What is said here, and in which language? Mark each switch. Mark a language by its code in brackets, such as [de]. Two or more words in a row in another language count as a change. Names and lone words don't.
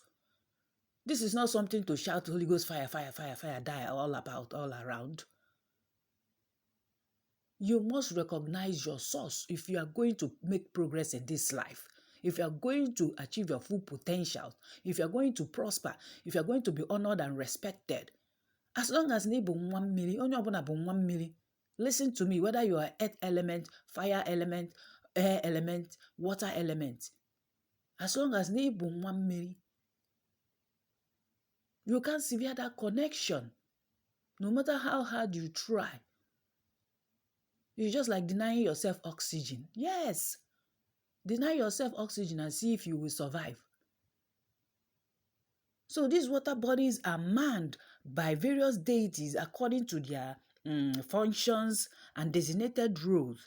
[en] This is not something to shout Holy Ghost fire, fire, fire, fire, die all about, all around. You must recognize your source if you are going to make progress in this life. If you are going to achieve your full potential, if you are going to prosper, if you are going to be honored and respected, as long as you [ig] bụ nwa mmiri, onye ọbụla bụ nwa mmiri. [en] Listen to me, whether you are earth element, fire element, air element, water element. As long as you [ig] bụ nwa mmiri, [en] you can't sever that connection. No matter how hard you try. It's just like denying yourself oxygen. Yes. Deny yourself oxygen and see if you will survive. So these water bodies are manned by various deities according to their functions and designated roles.